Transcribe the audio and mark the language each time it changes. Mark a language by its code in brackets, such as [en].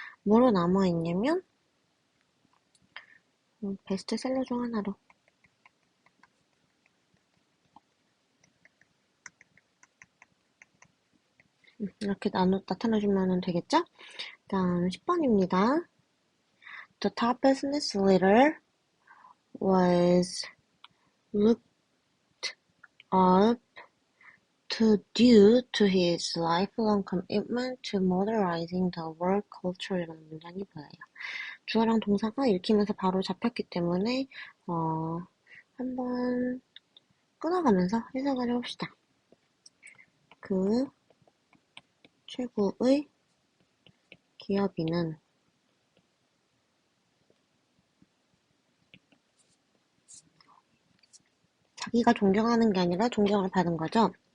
[ko] 뭐로 남아있냐면 베스트셀러 중 하나로 이렇게 나타내주면 되겠죠? 다음 10번입니다. [en] The top business leader was looked up to due to his lifelong commitment to modernizing the work culture [ko] 이라는 문장이 보여요. 주어랑 동사가 읽히면서 바로 잡혔기 때문에 한번 끊어가면서 해석을 해봅시다. 그 최고의 기업인은 자기가 존경하는 게 아니라 존경을 받은 거죠.